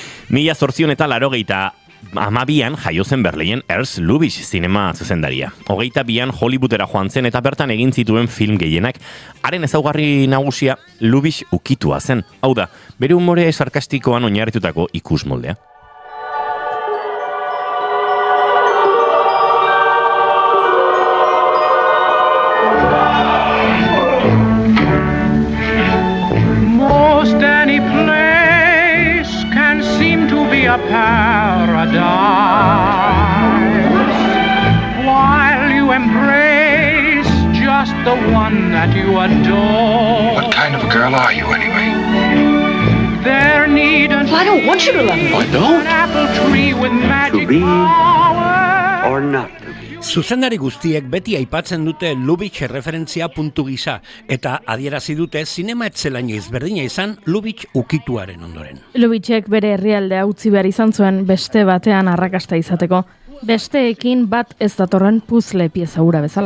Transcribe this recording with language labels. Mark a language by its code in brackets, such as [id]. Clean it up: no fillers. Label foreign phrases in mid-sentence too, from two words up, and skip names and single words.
[eu] 1882an jaio zen Berlinen Ernst Lubitsch zinema zuzendaria. 22an Hollywoodera joan zen eta bertan egin zituen film gehienak. Haren ezaugarri nagusia Lubitsch ukitua zen. Hau da, bere umore sarkastikoan oinarritutako ikusmoldea. [en] Any place can seem to be a paradise while you embrace just the one that you adore. What kind of a girl are you anyway? There needn't I don't want you to love me. I don't. an apple tree with magic To be power. or not. [eu] Zuzendari guztiek beti aipatzen dute Lubitsch referentzia puntu gisa eta adierazi dute zinema etzelainoiz berdina izan Lubitsch ukituaren ondoren. Lubitschek bere herrialdea utzi behar izan zuen beste batean arrakasta izateko. Besteekin bat ez datorren puzle pieza hura bezala.